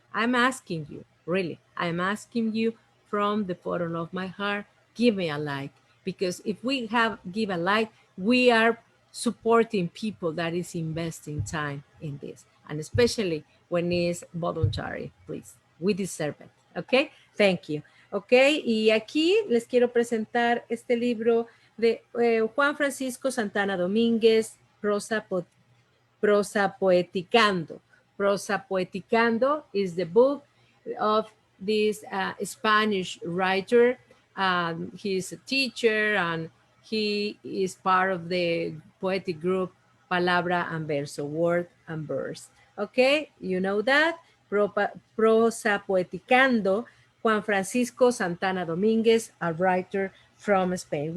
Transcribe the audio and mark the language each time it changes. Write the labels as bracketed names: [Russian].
[English] I'm asking you, really, I'm asking you from the bottom of my heart, give me a like. Because if we give a like, we are supporting people that is investing time in this. And especially when it's voluntary, please. We deserve it. Okay? Thank you. [Spanish] Ok, y aquí les quiero presentar este libro de Juan Francisco Santana Domínguez, Prosa Poeticando. [English] Prosa Poeticando is the book of this Spanish writer. He's a teacher and he is part of the poetic group Palabra and Verso, Word and Verse. Okay, you know that. Prosa Poeticando, Juan Francisco Santana Domínguez, a writer from Spain.